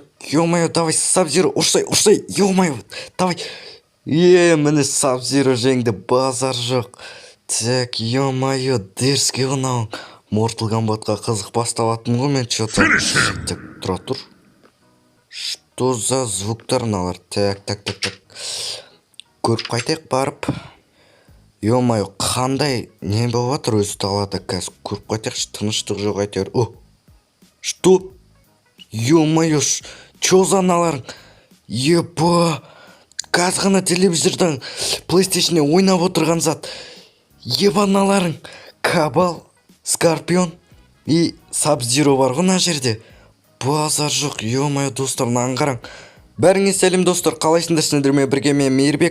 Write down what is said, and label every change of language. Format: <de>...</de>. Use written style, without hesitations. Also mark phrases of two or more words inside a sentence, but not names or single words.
<ru>ё-моё, давай Сабзиро, ушай, ё-моё, давай.</ru> <kk>Міне Сабзиро жеңді, базар жоқ.</kk> <ru>Так, ё-моё, дерзкий мынау.</ru> <kk>Mortal Kombatқа қызық баставаттым ғой мен что-то. Так, тұра тұр.</kk> <ru>Что за</ru> <kk>звуктар мыналар? Так. Көріп қайтайық барып. Ё-моё, қандай не болып жатыр өзі далада қазір. Көріп қайтайықшы, тыныштық жоқ әйтеуір.</kk> <ru>О, что? Ё-моё, чё за аналарың?</ru> <kk>Еба, қазір ғана телевизордан PlayStation ойнап отырған зат. Еба аналарың, Кабал, Скорпион и Сабзиро бар ғой мына жерде. Базар жоқ, ё-моё, достар, мынаны қараң. Бәріңе сәлем достар, қалайсыңдар сендермен бірге мен Мейірбек.</kk>